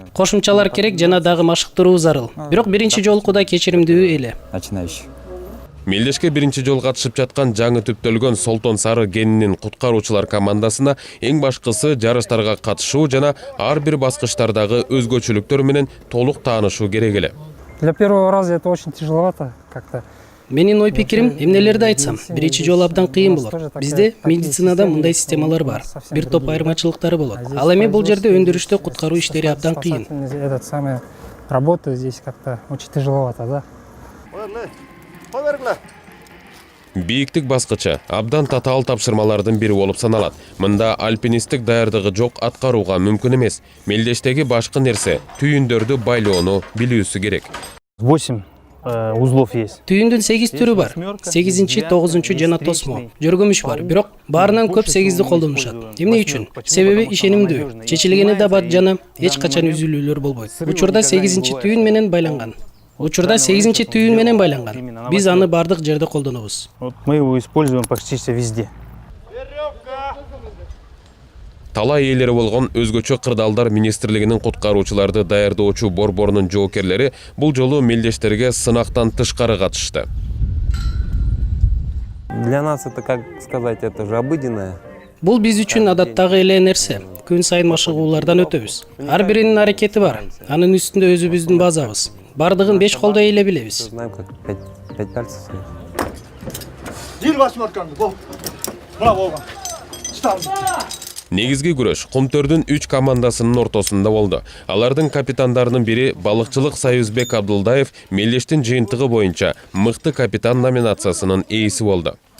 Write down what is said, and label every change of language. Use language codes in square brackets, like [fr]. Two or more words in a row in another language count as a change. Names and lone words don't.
[ky] Кошумчалар керек жана дагы машыктыруу зарыл. Бирок биринчи жолкуда кечиримдүү эле. [ru] Начинающий. [ky] Мелдешке биринчи жолу катышып жаткан жаңы түптөлгөн Солтон Сары Кенинин куткаруучулар командасына эң башкысы жарыштарга катышуу жана ар бир баскычтардагы өзгөчөлүктөр менен толук таанышуу керек эле. [ru] Для первого раза это очень тяжеловато как-то. [ky] Менин ой пикирим, эмнелерди айтсам, биринчи жолу абдан кыйын болот. Бизде медицинада мындай системалар бар. Бир топ айырмачылыктары болот. Ал эми бул жерде өндүрүштө куткаруу иштери абдан кыйын. [ru] Этот самый работа здесь как-то очень тяжеловато, да? [ky] Бийиктик баскычы абдан татаал тапшырмалардын бири болуп саналат. Мында альпинисттик даярдыгы жок аткарууга мүмкүн эмес. Мелдештеги башкы нерсе түйүндөрдү байлоону билүүсү керек. [ru] 8 узлов есть. [ky] Түйүндүн 8 түрү бар. 8-чи, 9-чу жана тосмо. Жөргөмүш бар, бирок баарынан көп 8-ди колдонушат. Эмне үчүн? Себеби ишенимдүү. Чечилгени да бар жана эч качан үзүлүүлөр болбойт. Учурда 8-чи түйүн менен байланган. Биз аны бардык жерде колдонобуз. [ru] Мы его используем почти везде. [ky] Талай ээлери болгон өзгөчө кырдаалдар министрлигинин куткаруучуларды даярдоочу борборунун жоокерлери бул жолу мелдештерге сынактан тышкары катышты. [ru] Для нас это, как сказать, это же обыденное. [ky] Бул биз үчүн адаттагы эле нерсе. Күн сайын машыгуулардан өтөбүз. Ар биринин аракети бар. Анын үстүндө өзүбүздүн базабыз. Бардыгын 5 колдо эле билебиз. [ru] Знаем, как 5 пальцев. [ky] Негизги күрөш Кумтөрдүн 3 командасынын ортосунда болду. Алардын капитандарынын бири Балыкчылык Союзбек Абдулдаев Мелдештин жыйынтыгы боюнча мыкты капитан номинациясынын ээси болду.